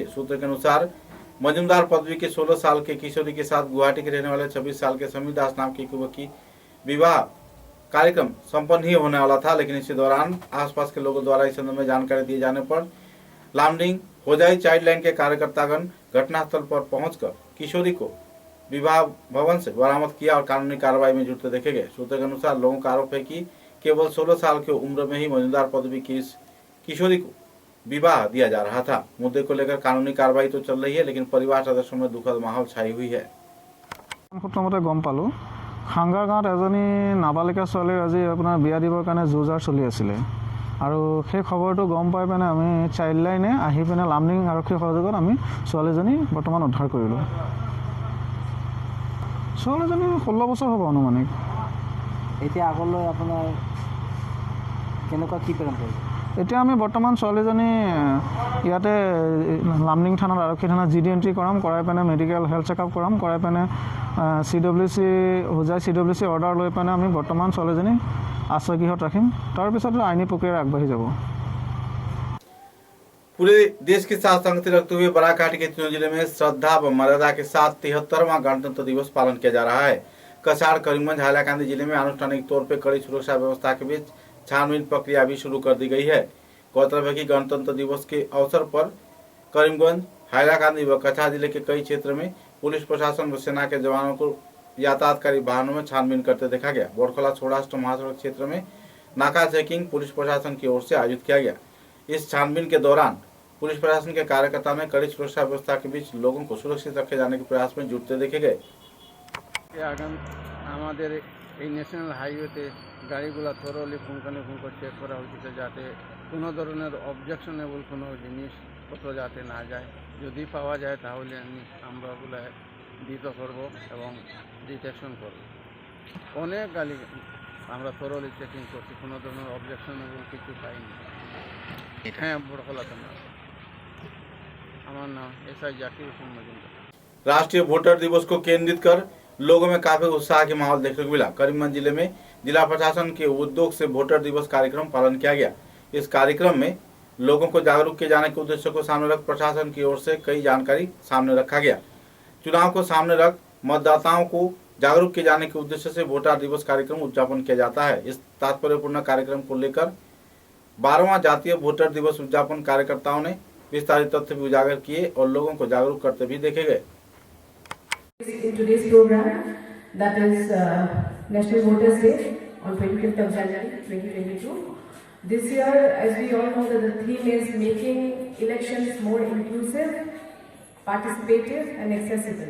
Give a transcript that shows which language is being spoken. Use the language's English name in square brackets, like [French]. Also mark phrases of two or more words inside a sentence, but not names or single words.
[Hindi] सूत्र के अनुसार मजूमदार पदवी के 16 साल के किशोरी के साथ गुवाहाटी के रहने वाले 26 साल के समीर दास नाम के युवक की विवाह कार्यक्रम संपन्न ही होने वाला था, लेकिन इसी दौरान आसपास के लोगों द्वारा इस संबंध में जानकारी दिए जाने पर लामडिंग होजाई चाइल्ड लाइन के कार्यकर्तागण घटनास्थल पर पहुंचकर किशोरी को विवाह भवन से बरामद किया और कानूनी कार्रवाई में जुटते देखे गए। सूत्र के अनुसार लोगों का आरोप है कि केवल 16 साल की उम्र में ही मौजूदार पदवी की इस किशोरी को विवाह दिया जा रहा था। मुद्दे को लेकर कानूनी कार्रवाई तो चल रही है, लेकिन परिवार सदस्यों में दुखद माहौल छाई हुई है। [Assamese] প্ৰথমতে গম পালোঁ খাংগাৰ গাঁৱত এজনী নাবালিকা ছোৱালীৰ আজি আপোনাৰ বিয়া দিবৰ কাৰণে যোৰজাৰ চলি আছিলে, আৰু সেই খবৰটো গম পাই পিনে আমি চাইল্ড লাইনে আহি পিনে লামডিং আৰক্ষী সহযোগত আমি ছোৱালীজনী বৰ্তমান উদ্ধাৰ কৰিলোঁ। ছোৱালীজনী 16 বছৰ হ'ব অনুমানিক। এতিয়া আগলৈ আপোনাৰ কেনেকুৱা কি প্লেন কৰিব? এতিয়া আমি বৰ্তমান ছোৱালীজনী ইয়াতে লামডিং থানাত আৰক্ষী থানাত GD এণ্ট্ৰি কৰাই পিনে [English] medical health checkup [Assamese] কৰাই পিনে CWC হোজাই CWC অৰ্ডাৰ লৈ পিনে আমি বৰ্তমান ছোৱালীজনী আশ্ৰয়গৃহত ৰাখিম, তাৰপিছত আইনী প্ৰক্ৰিয়া আগবাঢ়ি যাব। [Hindi] पूरे देश की साथ संगति रखते हुए बराकाठी के तीनों जिले में श्रद्धा व मर्यादा के साथ 73वां गणतंत्र दिवस पालन किया जा रहा है। कछाड़, करीमगंज, हैलाकांदी जिले में आनुष्ठानिक तौर पर कड़ी सुरक्षा व्यवस्था के बीच छानबीन प्रक्रिया भी शुरू कर दी गई है। गौरतलब है कि गणतंत्र दिवस के अवसर पर करीमगंज, हैलाकांदी व कछाड़ जिले के कई क्षेत्र में पुलिस प्रशासन व सेना के जवानों को यातायातकारी वाहनों में छानबीन करते देखा गया। बोरखला सौराष्ट्र महासड़क क्षेत्र में नाका चेकिंग पुलिस प्रशासन की ओर से आयोजित किया गया। इस छानबीन के दौरान पुलिस प्रशासन के कार्यकर्ता में कड़ी सुरक्षा व्यवस्था के बीच लोगों को सुरक्षित रखे जाने के प्रयास में जुटते देखे गए। [Bangla] আমাদের এই [English] national highway [Bangla] গাড়িগুলো থরলি পুঙ্খানুপুঙ্খ চেক করা হচ্ছে, যাতে কোনো ধরনের অবজেকশনেবল কোনো জিনিসপত্র যাতে না যায়। যদি পাওয়া যায় তাহলে আমরা ওগুলো দিত করব এবং ডিটেকশন করব। অনেক গাড়ি আমরা [English] thoroughly checking [Bangla] করছি, কোনো ধরনের অবজেকশনেবল কিছু পাইনি। হ্যাঁ, বড়খলা থানা। আমার নাম SI জাকির হোসেন মজুমদার। [Hindi] राष्ट्रीय वोटर दिवस को केंद्रित कर लोगों में काफी उत्साह के माहौल देखने को मिला। करीमगंज जिले में जिला प्रशासन के उद्योग से वोटर दिवस कार्यक्रम पालन किया गया। इस कार्यक्रम में लोगों को जागरूक किए जाने के उद्देश्य को सामने रख प्रशासन की ओर से कई जानकारी सामने रखा गया। चुनाव को सामने रख मतदाताओं को जागरूक किए जाने के उद्देश्य से वोटर दिवस कार्यक्रम उद्यापन किया जाता है। इस तात्पर्यपूर्ण कार्यक्रम को लेकर 12वां जातीय वोटर दिवस उद्यापन कार्यकर्ताओं ने विस्तारित तथ्य भी उजागर किए और लोगों को जागरूक करते भी देखे गए। [English] In today's program, that is National Voters Day on 25th of January 2022. This year, as we all know, that the theme is making elections more inclusive, participative and accessible.